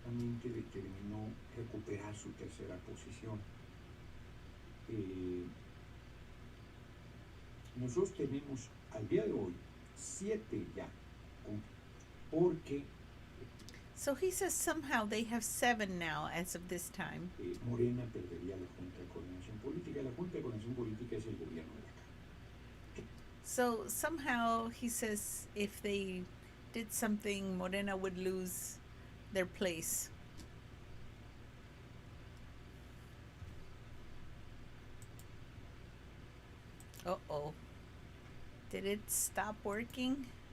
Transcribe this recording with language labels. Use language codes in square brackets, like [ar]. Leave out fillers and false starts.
[es] Determinó recuperar su tercera posición. Nosotros tenemos al día de hoy 7 ya, porque [en] So he says somehow they have 7 now as of this time. [es] Morena perdería la Junta de Coordinación Política. La Junta de Coordinación Política es el gobierno de acá. [en] So somehow he says if they did something, Morena would lose their place. Uh-oh. Did it stop working?